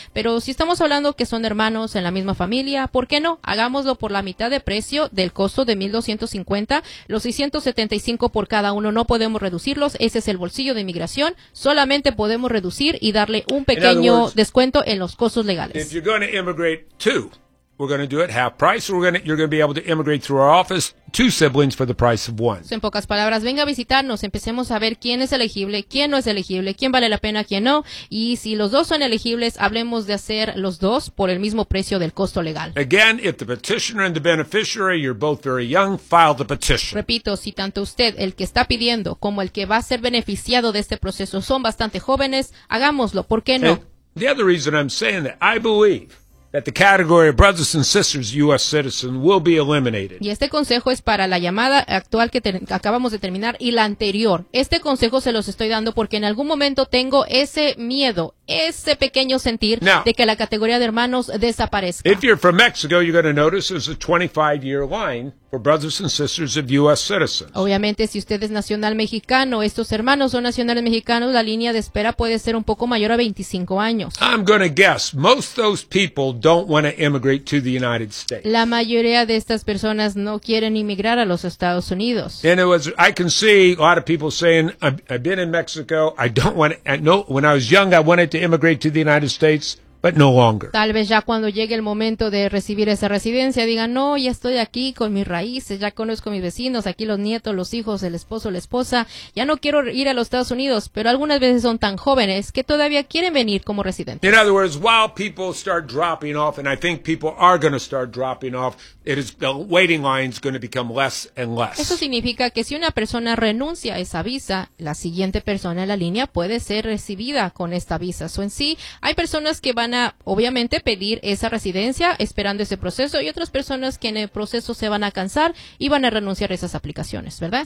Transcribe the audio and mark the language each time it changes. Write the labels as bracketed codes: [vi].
[es] Pero si estamos hablando que son hermanos en la misma familia, ¿por qué no? Hagámoslo por la mitad de precio del costo de $1,250. Los $675 por cada uno no podemos reducirlos. Ese es el bolsillo de inmigración. Solamente podemos reducir y darle un pequeño descuento en los costos legales. [en] If you're going to immigrate two, we're going to do it half price. You're going to be able to immigrate through our office. Two siblings for the price of one. [es] En pocas palabras, venga a visitarnos, empecemos a ver quién es elegible, quién no es elegible, quién vale la pena, quién no, y si los dos son elegibles, hablemos de hacer los dos por el mismo precio del costo legal. [en] Again, if the petitioner and the beneficiary, you're both very young, file the petition. [es] Repito, si tanto usted, el que está pidiendo, como el que va a ser beneficiado de este proceso son bastante jóvenes, hagámoslo, ¿por qué no? [en] And the other reason I'm saying that, I believe that the category of brothers and sisters U.S. citizen will be eliminated. [es] Y este consejo es para la llamada actual que acabamos de terminar y la anterior. Este consejo se los estoy dando porque en algún momento tengo ese miedo, ese pequeño sentir de que la categoría de hermanos desaparezca. [en] If you're from Mexico, you're going to notice there's a 25-year line for brothers and sisters of U.S. citizens. [es] Obviamente, si usted es nacional mexicano, estos hermanos son nacionales mexicanos, la línea de espera puede ser un poco mayor a 25 años. [en] I'm going to guess most of those people don't want to immigrate to the United States. [es] La mayoría de estas personas no quieren inmigrar a los Estados Unidos. [en] And it was, I can see a lot of people saying, I've been in Mexico, I don't want to, I know, when I was young, I wanted to immigrate to the United States. but no longer. [es] Tal vez ya cuando llegue el momento de recibir esa residencia, digan, no, ya estoy aquí con mis raíces, ya conozco a mis vecinos, aquí los nietos, los hijos, el esposo, la esposa, ya no quiero ir a los Estados Unidos, pero algunas veces son tan jóvenes que todavía quieren venir como residentes. [en] In other words, while people start dropping off, and I think people are going to start dropping off, it is, the waiting line is going to become less and less. [es] Eso significa que si una persona renuncia a esa visa, la siguiente persona en la línea puede ser recibida con esta visa. So, en sí, hay personas que van a, obviamente, pedir esa residencia esperando ese proceso, y otras personas que en el proceso se van a cansar y van a renunciar a esas aplicaciones, ¿verdad?